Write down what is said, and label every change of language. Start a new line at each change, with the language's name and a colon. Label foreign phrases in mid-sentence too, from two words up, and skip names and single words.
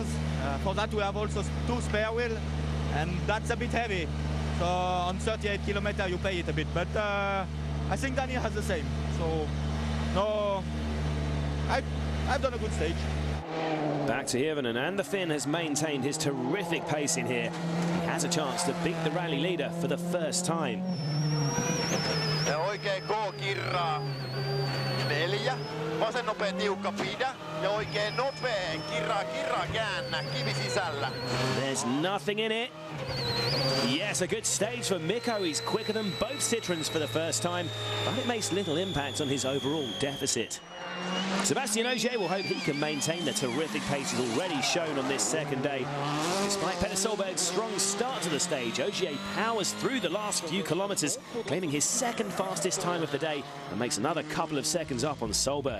English: For that, we have also two spare wheels. And that's a bit heavy, so on 38 kilometers you pay it a bit, but I think Danny has the same, so no, I've done a good stage. Back to Hirvonen, and the Finn has maintained his terrific pace in here. He has a chance to beat the rally leader for the first time.
Finnish: Ja oikein K-kirraa. 4. Vasen nopea tiukka pidä. Ja oikein nopea. Kirraa käännä. Kivi sisällä.
English: There's nothing in it. Yes, a good stage for Mikko. He's quicker than both Citroëns for the first time, but it makes little impact on his overall deficit. Sebastian Ogier will hope he can maintain the terrific pace he's already shown on this second day. Despite Petter Solberg's strong start to the stage, Ogier powers through the last few kilometres, claiming his second fastest time of the day and makes another couple of seconds up on Solberg.